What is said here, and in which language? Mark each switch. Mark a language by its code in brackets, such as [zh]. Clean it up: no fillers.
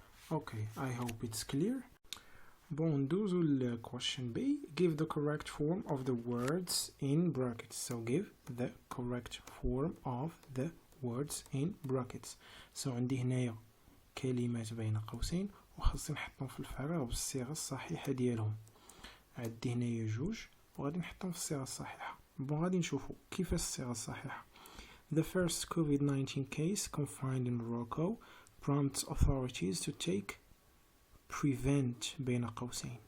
[en] okay, I hope it's clear. Bon, [ar] ندوزو ل [en] question B. Give the correct form of the words in brackets. So give the correct form of the words in brackets. [ar] So عندي هنايا كلمات بين قوسين وخاصني نحطهم في الفراغ بالصيغة الصحيحة ديالهم. عندي هنايا جوج وغادي نحطهم في الصيغة الصحيحة. بون غادي نشوفو كيفاش الصيغة الصحيحة. [en] The first COVID-19 case confined in Morocco prompts authorities to take prevent [ar] بين قوسين.